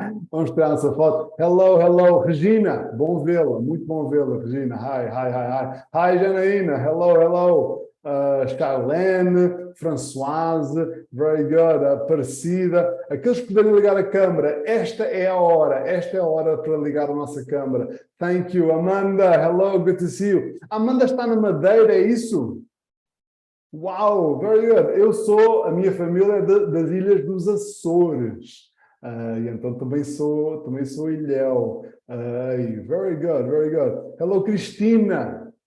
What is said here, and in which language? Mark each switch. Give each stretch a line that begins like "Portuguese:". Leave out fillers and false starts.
Portuguese: Vamos tirar essa foto.
English: Hello,
Portuguese: Regina, bom vê-la, muito bom vê-la, Regina.
English: Hi, Janaína, hello.
Portuguese: Charlene, Françoise,
English: very good,
Portuguese: Aparecida, aqueles que puderem ligar a câmara, esta é a hora para ligar a nossa câmara.
English: Thank you, Amanda, hello, good to see you.
Portuguese: A Amanda está na Madeira, é isso?
English: Wow, very good.
Portuguese: A minha família é das Ilhas dos Açores, e então também sou ilhéu.
English: Very good. Hello, Cristina.